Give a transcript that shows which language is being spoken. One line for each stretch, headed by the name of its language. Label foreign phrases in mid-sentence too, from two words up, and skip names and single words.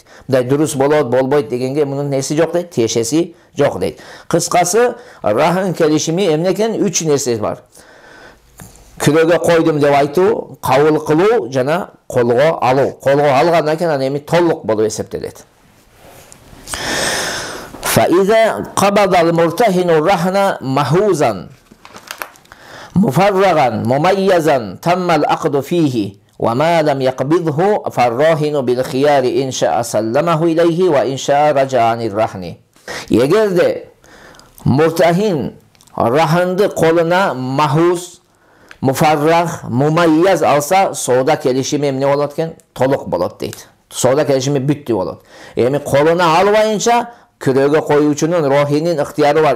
Kyrgyz: Мындай дурус болот, болбойт дегенге мунун неси жок дейт, тиешеси жок дейт. Кыскасы, рахн келишими эмне экен? 3 нерсе бар. Күрөөгө койдум деп айтуу, кабыл кылуу жана колго алуу. Колго алгандан кийин аны эми толук болуп эсептелет.
Arabic: فإذا قبض المرتهن الرهن محوزا مفرغا مميزا تم العقد فيه وما لم يقبضه فالراهن بالخيار إن شاء سلمه إليه وإن شاء رجع عن الرهن.
Kyrgyz: Эгерде муртахин рахнды колуна махуз, муфарраг, мумайяз алса, соода келишими эмне болот экен? Толук болот дейт. Соода келишими бүттү болот. Эми колуна албайынча күрөөгө коюучунун рохинин ыктыяры бар.